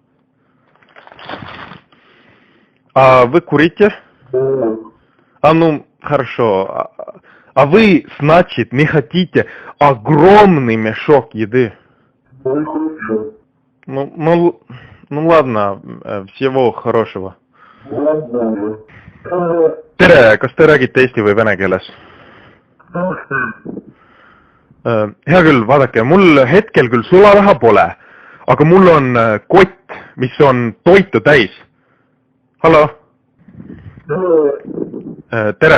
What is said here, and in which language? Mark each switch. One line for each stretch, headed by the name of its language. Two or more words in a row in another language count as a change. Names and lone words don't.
Russian: А вы курите? Хорошо. А вы, значит, не хотите огромный мешок еды? Ладно, всего хорошего.
Estonian: Tere, kas te räägite eesti või vene keeles? Hea küll, vaadake, mul hetkel küll sularaha pole, aga mul on kott, mis on toitu täis. Hallo? Tere!